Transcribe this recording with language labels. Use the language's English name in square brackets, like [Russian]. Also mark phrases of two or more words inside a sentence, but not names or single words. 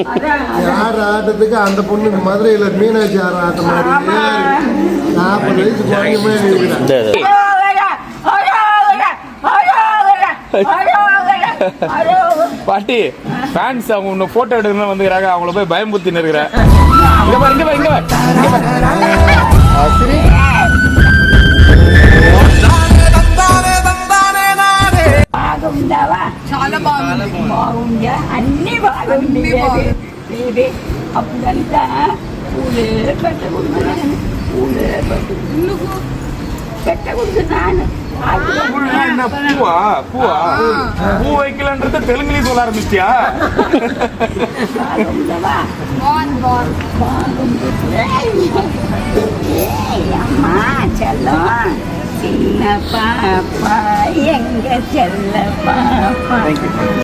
[Tamil] யார் ஆட்டத்துக்கு அந்த பொண்ணு மதுரையில மீனாட்சி ஆடுற ஆட்டம் மாதிரியே 40 வயசு குழந்தையுமே இருக்கிறேன். பாட்டி ஃபேன்ஸ் அவங்க உன்னை போட்டோ எடுக்கணும்னு வந்துக்கிறாங்க. அவங்கள போய் பயம்புத்தின்னு இருக்கிறேன். இங்க பாரு, இங்க பாரு, இங்க [Telugu] బాగుందావా? చాలా బాగుందా? అన్ని బాగుంది. అప్పుడంతా పూలే పెట్టకూడదు, పూలే పెట్టకూడదు. [Tamil] பூவா பூவா பூ வைக்கலன்றது தெலுங்குலயும் சொல்ல ஆரம்பிச்சியா? அம்மா செல்லம் சின்ன பாப்பா எங்க செல்ல பாப்பா.